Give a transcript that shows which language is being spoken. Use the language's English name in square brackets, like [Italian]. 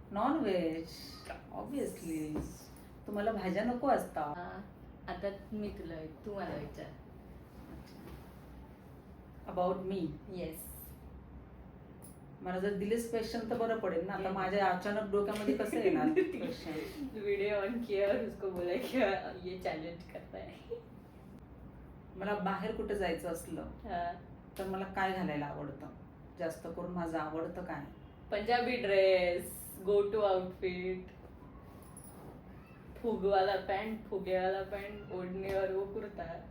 [English] Non veg obviously. [Marathi] तुम्हाला भाज्या नको असतात. आता मी तुला तू मला विचार. [English] About me. Yes. [Marathi] मला जर दिलेस क्वेश्चन तर बरं पडेल ना. आता माझ्या अचानक डोक्यामध्ये कसं येणार क्वेश्चन. [Hindi] वीडियो ऑन किया और उसको बोला कि ये चैलेंज करता है. [Marathi] मला बाहेर कुठे जायचं असलं तर मला काय घालायला आवडतं? जास्त करून माझं आवडतं काय? Punjabi dress, go to outfit, फुगवाला pant, फुगेवाला pant, ओढ़ने और वो कुर्ता.